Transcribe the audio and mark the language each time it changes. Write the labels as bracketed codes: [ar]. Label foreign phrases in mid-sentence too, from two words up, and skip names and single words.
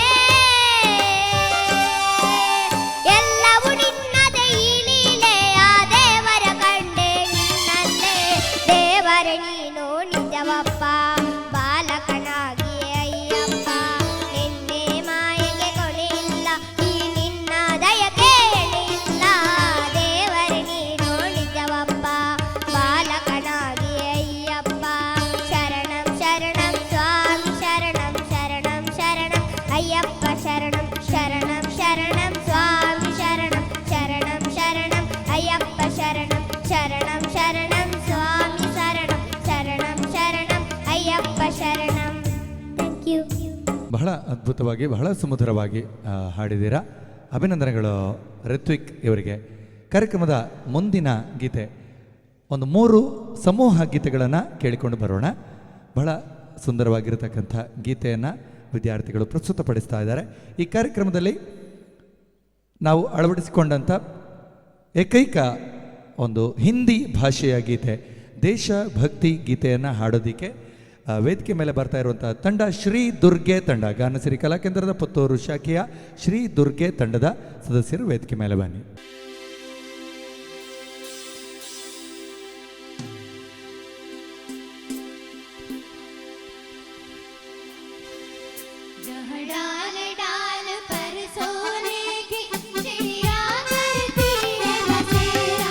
[kn] ಎಲ್ಲವೂ ನಿನ್ನದೇ ಈ ಲೀಲೆ, ಆ ದೇವರ ಕಂಡೆ ನಿನ್ನಲ್ಲೇ, ದೇವರೇ ನೀನು ನಿಜವಪ್ಪ ಬಾಲಕನಾಗಿ ಅಯ್ಯಪ್ಪ, ನಿನ್ನೆ ಮಾಯೆಗೆ ಕೊನೆಯಿಲ್ಲ ಈ ನಿನ್ನ ದಯಗೆ ಎಣೆಯಿಲ್ಲ, ದೇವರೇ ನೀನು ನಿಜವಪ್ಪ ಬಾಲಕನಾಗಿ ಅಯ್ಯಪ್ಪ, ಶರಣಂ ಶರಣಂ ಸ್ವಾಮಿ ಶರಣಂ ಶರಣಂ ಶರಣಂ ಅಯ್ಯಪ್ಪ ಶರಣಂ ಶರಣಂ ಶರಣಂ ಸ್ವಾಮಿ ಶರಣಂ ಶರಣಂ ಶರಣಂ ಅಯ್ಯಪ್ಪ ಶರಣಂ ಶರಣಂ ಶರಣಂ ಸ್ವಾಮಿ ಶರಣಂ ಶರಣಂ ಶರಣಂ ಅಯ್ಯಪ್ಪ ಶರಣಂ. [en] Thank you. [kn] ಬಹಳ ಅದ್ಭುತವಾಗಿ ಬಹಳ ಸುಮಧುರವಾಗಿ ಹಾಡಿದ್ದೀರಾ. ಅಭಿನಂದನೆಗಳು ರಿತ್ವಿಕ್ ಇವರಿಗೆ. ಕಾರ್ಯಕ್ರಮದ ಮುಂದಿನ ಗೀತೆ ಒಂದು 3 ಸಮೂಹ ಗೀತೆಗಳನ್ನು ಕೇಳಿಕೊಂಡು ಬರೋಣ. ಬಹಳ ಸುಂದರವಾಗಿರತಕ್ಕಂಥ ಗೀತೆಯನ್ನು ವಿದ್ಯಾರ್ಥಿಗಳು ಪ್ರಸ್ತುತಪಡಿಸ್ತಾ ಇದ್ದಾರೆ. ಈ ಕಾರ್ಯಕ್ರಮದಲ್ಲಿ ನಾವು ಅಳವಡಿಸಿಕೊಂಡಂಥ ಏಕೈಕ ಒಂದು ಹಿಂದಿ ಭಾಷೆಯ ಗೀತೆ, ದೇಶಭಕ್ತಿ ಗೀತೆಯನ್ನು ಹಾಡೋದಕ್ಕೆ ವೇದಿಕೆ ಮೇಲೆ ಬರ್ತಾ ಇರುವಂಥ ತಂಡ ಶ್ರೀ ದುರ್ಗೆ ತಂಡ, ಗಾನಸಿರಿ ಕಲಾಕೇಂದ್ರದ ಪುತ್ತೂರು ಶಾಖೆಯ ಶ್ರೀ ದುರ್ಗೆ ತಂಡದ ಸದಸ್ಯರು ವೇದಿಕೆ ಮೇಲೆ ಬನ್ನಿ. [hi] डाल डाल पर सोने की चिड़िया करती है बसेरा,